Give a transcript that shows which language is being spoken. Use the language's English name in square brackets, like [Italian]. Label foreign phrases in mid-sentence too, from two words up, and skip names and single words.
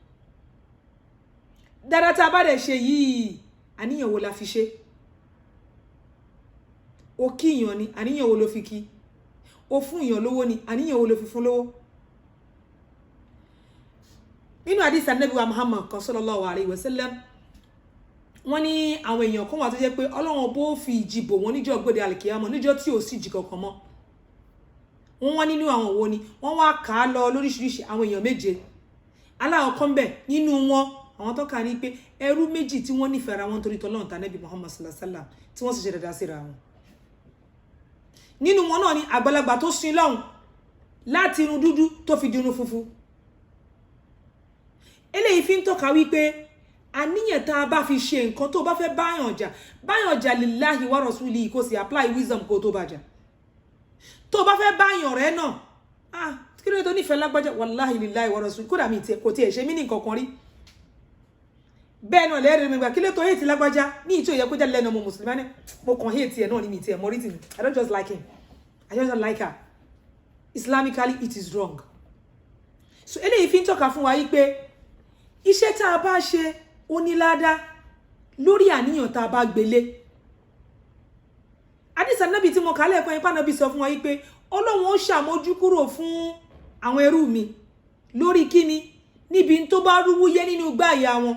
[Yoruba] Dáadáa tá bá dẹ̀ ṣe yìí àníyàn wo la fi ṣe? O kíyàn ni àníyàn wo ló fi kí? O fún èèyàn lówó ni àníyàn wo ló fi fún lówó? Nínú hadith Ànábì wa Muhammad [Arabic] صلى الله عليه وسلم [Yoruba] wọ́n ní àwọn èèyàn kan wà tó jẹ́ pé Ọlọ́run bó fi ìjì bò wọ́n níjọ́ gbede alkiyama níjọ́ tí ò sí ìjì kankan mọ́. Wọ́n wá nínú àwọn wo ni wọ́n wá kà á lọ lóríṣiríṣi àwọn èèyàn 7. Aláwọ̀ kan bẹ̀ nínú wọn àwọn tó kà ní pé ẹrú méjì tí wọ́n nífẹ̀ẹ́ ara wọn torí t'Ọlọ́run t'Ànábì Muhammad [Arabic] صلى الله عليه وسلم [Yoruba] tí wọ́n sì ṣe dáadáa síra wọn. Nínú wọn náà ni àgbàlagbà tó sin lọ́hùn láti irun dúdú tó fi di irun funfun. Eléyìí fi ń tọ́ka wípé àníyàn tá a bá fi ṣe nǹkan tó bá fẹ́ báyàn jà [Arabic] لله ورسوله [Yoruba] kó sì [English] apply wisdom [Yoruba] kó tó bá jà. Tó bá fẹ́ báyàn rẹ̀ náà kí ló tó nífẹ̀ẹ́ lágbájá [Arabic] والله لله ورسوله [Yoruba] kódà mi kò tiẹ̀ ṣe mí ní nǹkan kan rí. Bẹ́ẹ̀ náà lẹ́rìí mi gbà kí ló tó hate lágbájá ní ìtò ìyẹ́ kó jẹ́ lẹ́nu ọmọ mùsùlùmí ní mo kàn hate ẹ̀ náà ní mi tiẹ̀ mọ́ rí tì mí. [English] I don't just like him. I just don't like her. Islamically it is wrong. [Yoruba] So eléyìí fi ń tọ́ka fún wa yí pé iṣẹ́ tá a bá ṣe ó ní ládàá lórí àníyàn tá a bá gbélé. Hadith Ànábì tí mo kà lẹ́ẹ̀kan ipá Ànábì sọ fún wa yí pé Ọlọ́run ó ṣàmójú kúrò fún àwọn ẹrú mi lórí kíni níbi tó bá rúwúyẹ́ nínú gbáyà wọn.